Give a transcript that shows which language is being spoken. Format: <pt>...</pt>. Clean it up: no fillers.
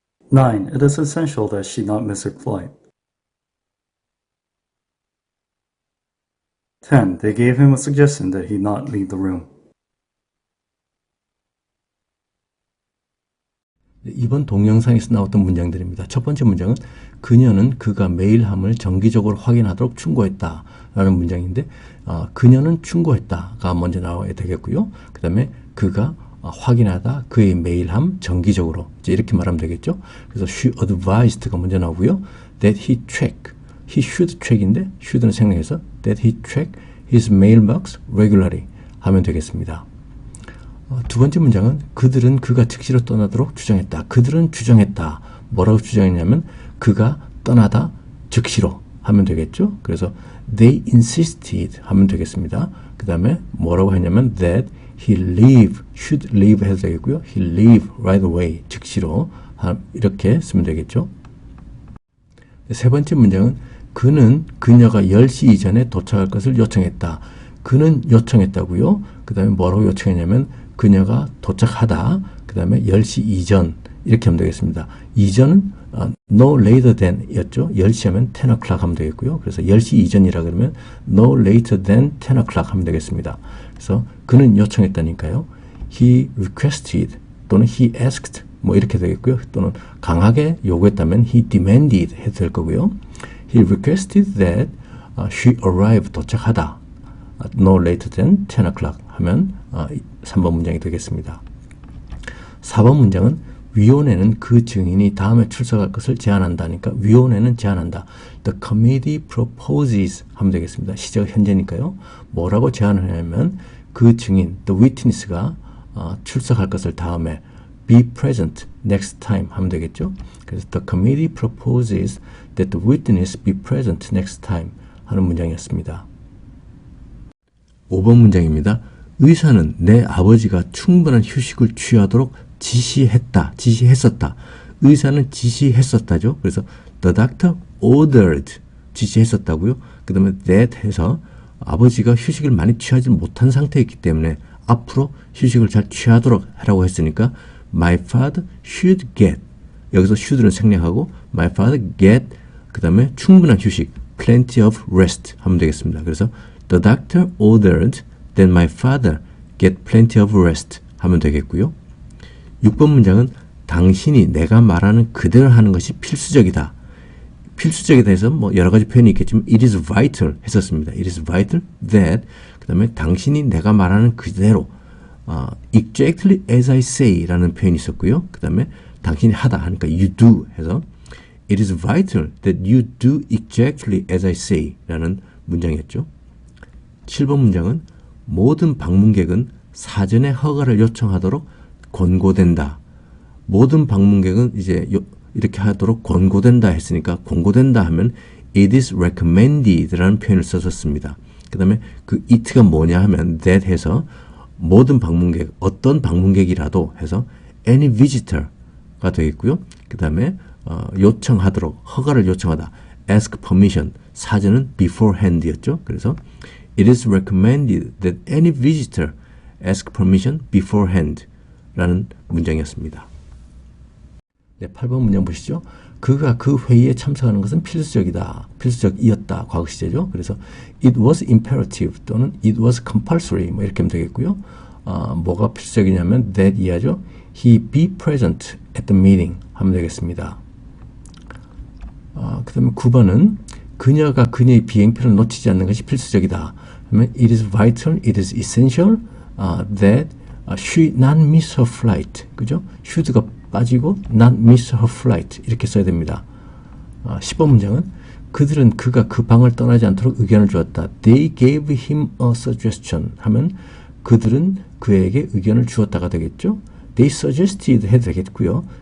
<en>9. It is essential that she not miss her flight. 10. They gave him a suggestion that he not leave the room.</en> <ko>이번 동영상에서 나왔던 문장들입니다. 첫 번째 문장은 그녀는 그가 메일함을 정기적으로 확인하도록 충고했다 라는 문장인데 그녀는 충고했다가 먼저 나와야 되겠고요. 그 다음에 그가 확인하다 그의 메일함 정기적으로 이렇게 말하면 되겠죠. 그래서 she advised가 먼저 나오고요.</ko> <en>that he check, he should check인데 should는 생략해서 that he check his mailbox regularly</en> <ko>하면 되겠습니다. 두 번째 문장은 그들은 그가 즉시로 떠나도록 주장했다. 그들은 주장했다. 뭐라고 주장했냐면 그가 떠나다 즉시로 하면 되겠죠. 그래서</ko> <en>they insisted</en> <ko>하면 되겠습니다. 그 다음에 뭐라고 했냐면</ko> <en>that he leave, should leave</en> <ko>해도 되겠고요.</ko> <en>he leave right away,</en> <ko>즉시로 이렇게 쓰면 되겠죠. 세 번째 문장은 그는 그녀가 10시 이전에 도착할 것을 요청했다. 그는 요청했다고요. 그 다음에 뭐라고 요청했냐면 그녀가 도착하다. 그 다음에 10시 이전 이렇게 하면 되겠습니다. 이전은 no later than 였죠. 10시 하면 10 o'clock 하면 되겠고요. 그래서 10시 이전이라 그러면</ko> <en>no later than 10 o'clock</en> <ko>하면 되겠습니다. 그래서 그는 요청했다니까요. he requested 또는 he asked 뭐 이렇게 되겠고요. 또는 강하게 요구했다면 he demanded 해도 될 거고요.</ko> <en>he requested that she arrive</en> <ko>도착하다.</ko> <en>no later than 10 o'clock</en> <ko>하면 3번 문장이 되겠습니다. 4번 문장은 위원회는 그 증인이 다음에 출석할 것을 제안한다니까 위원회는 제안한다.</ko> <en>The committee proposes</en> <ko>하면 되겠습니다. 시제가 현재니까요. 뭐라고 제안을 하냐면 그 증인, the witness가 출석할 것을 다음에</ko> <en>be present next time</en> <ko>하면 되겠죠. 그래서</ko> <en>the committee proposes that the witness be present next time</en> <ko>하는 문장이었습니다. 5번 문장입니다. 의사는 내 아버지가 충분한 휴식을 취하도록 지시했었다. 의사는 지시했었다죠. 그래서 the doctor ordered 지시했었다고요. 그 다음에 that 해서 아버지가 휴식을 많이 취하지 못한 상태였기 때문에 앞으로 휴식을 잘 취하도록 하라고 했으니까</ko> <en>my father should get</en> <ko>여기서 should는 생략하고 my father get 그 다음에 충분한 휴식</ko> <en>plenty of rest</en> <ko>하면 되겠습니다. 그래서</ko> <en>the doctor ordered that my father get plenty of rest</en> <ko>하면 되겠고요. 6번 문장은 당신이 내가 말하는 그대로 하는 것이 필수적이다. 필수적이다 해서 뭐 여러 가지 표현이 있겠지만</ko> <en>it is vital</en> <ko>했었습니다. it is vital that 그 다음에 당신이 내가 말하는 그대로</ko> <en>exactly as I say</en> <ko>라는 표현이 있었고요. 그 다음에 당신이 하다 하니까</ko> <en>you do 해서 it is vital that you do exactly as I say 라는 문장이었죠.</en> <ko>7번 문장은 모든 방문객은 사전에 허가를 요청하도록 권고된다. 모든 방문객은 이제 이렇게 하도록 권고된다 했으니까 권고된다 하면</ko> <en>it is recommended</en> <ko>라는 표현을 써줬습니다. 그 다음에 그 it가 뭐냐 하면 that 해서 모든 방문객, 어떤 방문객이라도 해서 any visitor가 되겠고요. 그 다음에 요청하도록, 허가를 요청하다.</ko> <en>ask permission,</en> <ko>사전은</ko> <en>beforehand였죠. 그래서 it is recommended that any visitor ask permission beforehand 라는 문장이었습니다.</en> <ko>네, 8번 문장 보시죠. 그가 그 회의에 참석하는 것은 필수적이다. 필수적이었다. 과거 시제죠. 그래서</ko> <en>it was imperative</en> <ko>또는</ko> <en>it was compulsory</en> <ko>뭐 이렇게 하면 되겠고요. 뭐가 필수적이냐면 that 이하죠.</ko> <en>he be present at the meeting</en> <ko>하면 되겠습니다. 그 다음에 9번은 그녀가 그녀의 비행편을 놓치지 않는 것이 필수적이다. 그러면</ko> <en>it is vital, it is essential that she not miss her flight.</en> <ko>그죠? should가 빠지고</ko> <en>not miss her flight</en> <ko>이렇게 써야 됩니다. 10번 문장은 그들은 그가 그 방을 떠나지 않도록 의견을 주었다.</ko> <en>They gave him a suggestion</en> <ko>하면 그들은 그에게 의견을 주었다가 되겠죠.</ko> <en>They suggested</en> <ko>해도 되겠고요.</ko>